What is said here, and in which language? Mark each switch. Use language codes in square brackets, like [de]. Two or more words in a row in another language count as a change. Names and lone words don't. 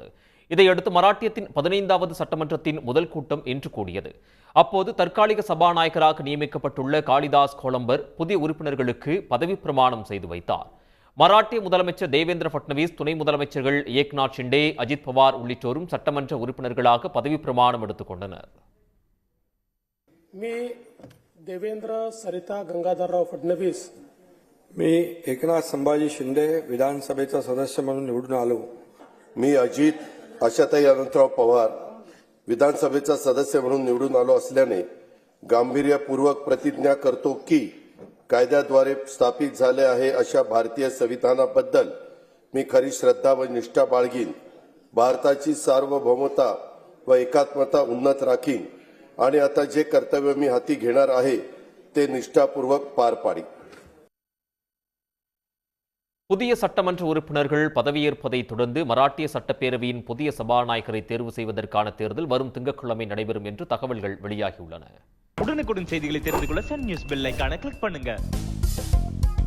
[ta] இதையடுத்து மராட்டியத்தின் 15வது சட்டமன்றத்தின் முதல் கூட்டம் இன்று கூடியது. அப்போது தற்காலிக சபாநாயகராக நியமிக்கப்பட்டுள்ள காளிதாஸ் கோலம்பர் புதிய உறுப்பினர்களுக்கு பதவி பிரமாணம் செய்து வைத்தார். மராட்டிய முதலமைச்சர் தேவேந்திர பட்னவிஸ், துணை முதலமைச்சர்கள் ஏக்நாத் ஷிண்டே, அஜித் பவார் உள்ளிட்டோரும் சட்டமன்ற உறுப்பினர்களாக பதவி பிரமாணம் எடுத்துக் கொண்டனர். [mr] मी देवेंद्र सरिता गंगाधरराव फडणवीस मी एकनाथ संभाजी शिंदे विधानसभेचा सदस्य म्हणून निवडून आलो. मी अजित आशाताई अनंतराव पवार विधानसभेचा सदस्य म्हणून निवडून आलो असल्याने गांभीर्यपूर्वक प्रतिज्ञा करतो की कायद्याद्वारे स्थापित झाले आहे अशा भारतीय संविधानाबद्दल मी खरी श्रद्धा व निष्ठा बाळगीन. भारताची सार्वभौमता व एकात्मता उन्नत राखीन आणि आता जे कर्तव्य मी हाती घेणार आहे ते निष्ठापूर्वक पार पाडी. [ta] புதிய சட்டமன்ற உறுப்பினர்கள் பதவியேற்பதைத் தொடர்ந்து மராட்டிய சட்டப்பேரவையின் புதிய சபாநாயகரை தேர்வு செய்வதற்கான தேர்தல் வரும் திங்கட்கிழமை நடைபெறும் என்று தகவல்கள் வெளியாகியுள்ளன. உடனுக்குடன் செய்திகளை தெரிந்து கொள்ள சன் நியூஸ் [en] bell icon [ta] கிளிக் பண்ணுங்க.